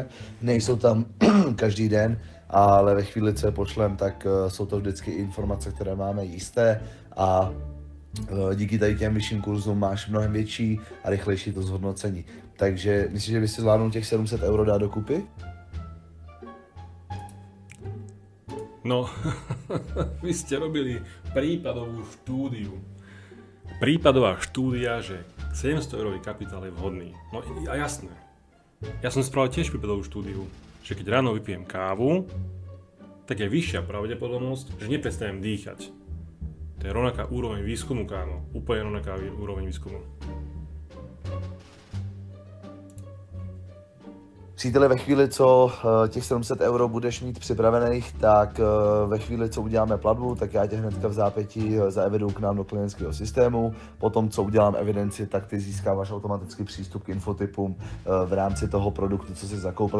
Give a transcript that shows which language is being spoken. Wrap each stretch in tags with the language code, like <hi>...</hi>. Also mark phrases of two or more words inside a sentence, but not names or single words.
<cs>Nejsou tam každý den, ale ve chvíli, co je pošlem, tak jsou to vždycky informace, které máme jisté a díky tady těm vyšším kurzům máš mnohem větší a rychlejší to zhodnocení. Takže myslíš, že by si zvládnul těch 700 € dát dokupy? No,</cs> <sk>vy ste robili prípadovú štúdiu. Prípadová štúdia, že 700 € kapitál je vhodný. No a jasné. Ja som spravil tiež prípadovú štúdiu, že keď ráno vypijem kávu, tak je vyššia pravdepodobnosť, že neprestanem dýchať. To je rovnaká úroveň výskumu, kámo. Úplne rovnaká úroveň výskumu.</sk> <cs>Příteli, ve chvíli, co těch 700 € budeš mít připravených, tak ve chvíli, co uděláme platbu, tak já tě hnedka v zápětí zaeviduju k nám do klientského systému. Potom, co udělám evidenci, tak ty získáváš automaticky přístup k infotypům v rámci toho produktu, co jsi zakoupil.</cs>